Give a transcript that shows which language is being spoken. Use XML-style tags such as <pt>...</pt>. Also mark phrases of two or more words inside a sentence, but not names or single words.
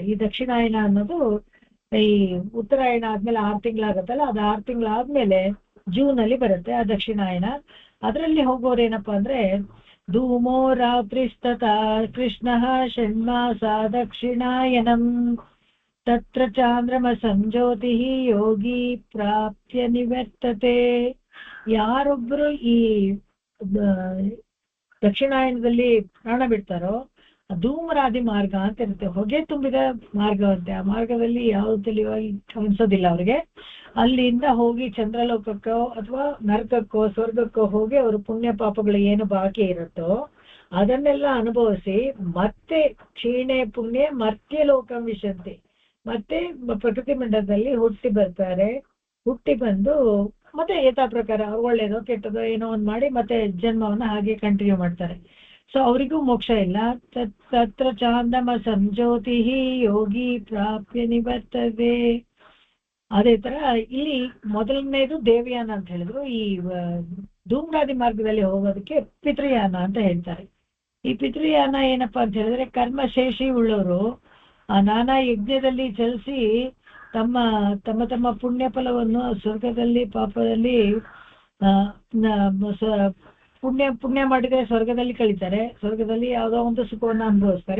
<kn>ಈ ದಕ್ಷಿಣಾಯನ ಅನ್ನೋದು ಈ ಉತ್ತರಾಯಣ ಆದ್ಮೇಲೆ 6 ತಿಂಗಳಾಗತ್ತಲ್ಲ, ಅದು 6 ತಿಂಗಳಾದ್ಮೇಲೆ ಜೂನ್ ಅಲ್ಲಿ ಬರುತ್ತೆ ಆ ದಕ್ಷಿಣಾಯನ. ಅದರಲ್ಲಿ ಹೋಗೋರು ಏನಪ್ಪಾ ಅಂದ್ರೆ</kn> <sa>ಧೂಮೋ ರಾತ್ರಿಸ್ತತ ಕೃಷ್ಣ ಷಣ್ಮಾಸ ದಕ್ಷಿಣಾಯನಂ. ತತ್ರ ಚಾಂದ್ರಮ ಸಂಜ್ಯೋತಿ ಯೋಗಿ ಪ್ರಾಪ್ಯ ನಿವರ್ತತೆ.</sa> <kn>ಯಾರೊಬ್ರು ಈ ದಕ್ಷಿಣಾಯನದಲ್ಲಿ ಪ್ರಾಣ ಬಿಡ್ತಾರೋ ಧೂಮರಾದಿ ಮಾರ್ಗ ಅಂತ ಇರುತ್ತೆ, ಹೊಗೆ ತುಂಬಿದ ಮಾರ್ಗವಂತೆ. ಆ ಮಾರ್ಗದಲ್ಲಿ ಯಾವ್ದು ತಿಳಿವಾಗಿ ಅನ್ಸೋದಿಲ್ಲ ಅವ್ರಿಗೆ. ಅಲ್ಲಿಂದ ಹೋಗಿ ಚಂದ್ರಲೋಕಕ್ಕೋ ಅಥವಾ ನರಕಕ್ಕೋ ಸ್ವರ್ಗಕ್ಕೋ ಹೋಗಿ ಅವರು ಪುಣ್ಯ ಪಾಪಗಳು ಏನು ಬಾಕಿ ಇರುತ್ತೋ ಅದನ್ನೆಲ್ಲ ಅನುಭವಿಸಿ ಮತ್ತೆ</kn> <sa>ಕ್ಷೀಣೆ ಪುಣ್ಯ ಮರ್ತ್ಯ ಲೋಕಂ ವಿಶಂತಿ,</sa> <kn>ಮತ್ತೆ ಪ್ರಕೃತಿ ಮಂಡಲದಲ್ಲಿ ಹುಟ್ಟಿ ಬರ್ತಾರೆ. ಹುಟ್ಟಿ ಬಂದು ಮತ್ತೆ ಯಥಾ ಪ್ರಕಾರ ಒಳ್ಳೇದೋ ಕೆಟ್ಟದೋ ಏನೋ ಒಂದ್ ಮಾಡಿ ಮತ್ತೆ ಜನ್ಮವನ್ನ ಹಾಗೆ ಕಂಟಿನ್ಯೂ ಮಾಡ್ತಾರೆ. ಸೊ ಅವರಿಗೂ ಮೋಕ್ಷ ಇಲ್ಲ.</kn> <sa>ತತ್ರ ಚಾಂದಮ ಸಂಜ್ಯೋತಿ ಯೋಗಿ ಪ್ರಾಪ್ಯ ನಿವರ್ತದೆ.</sa> <kn>ಅದೇ ತರ ಇಲ್ಲಿ ಮೊದಲನೇದು ದೇವಯಾನ ಅಂತ ಹೇಳಿದ್ರು. ಈ ಧೂಮ್ರಾದಿ ಮಾರ್ಗದಲ್ಲಿ ಹೋಗೋದಕ್ಕೆ ಪಿತೃಯಾನ ಅಂತ ಹೇಳ್ತಾರೆ. ಈ ಪಿತೃಯಾನ ಏನಪ್ಪಾ ಅಂತ ಹೇಳಿದ್ರೆ, ಕರ್ಮಶೇಷಿ ಉಳ್ಳವರು ಆ ನಾನಾ ಯಜ್ಞದಲ್ಲಿ ಚಲಿಸಿ ತಮ್ಮ ತಮ್ಮ ತಮ್ಮ ಪುಣ್ಯ ಫಲವನ್ನು ಸ್ವರ್ಗದಲ್ಲಿ ಪಾಪದಲ್ಲಿ ಪುಣ್ಯ ಮಾಡಿದ್ರೆ ಸ್ವರ್ಗದಲ್ಲಿ ಕಳೀತಾರೆ, ಸ್ವರ್ಗದಲ್ಲಿ ಯಾವುದೋ ಒಂದು ಸುಖವನ್ನು ಅನುಭವಿಸ್ತಾರೆ.</kn>